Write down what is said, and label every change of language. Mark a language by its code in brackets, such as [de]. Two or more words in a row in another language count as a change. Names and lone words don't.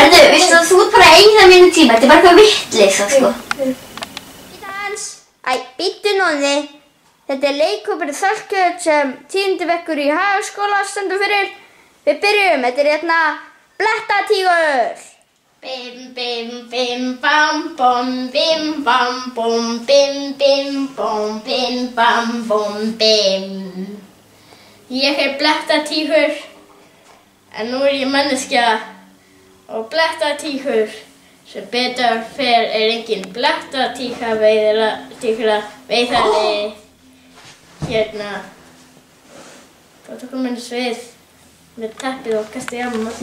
[is] Herðu, veistu að þú ert bara að eyða mínu tíma. Þetta er bara eitthvað vitleysa, sko. Bíddu Nóni. Þetta er leikhópur Þorkjöld sem 10. bekkur í Hagaskóla stendur fyrir. Við byrjum. Þetta er hérna Blettatígur. Bim, bim, bim, bam, bom, bim, bam, bom, bim, bim, bom, bim, bam, bom, bim. Ég er Blettatígur. En nú er ég manneskja og Blettatígur. Sem betur fer er engin Blettatígra veiðari hérna. Þá tökum við svið með teppið og kastið á mig.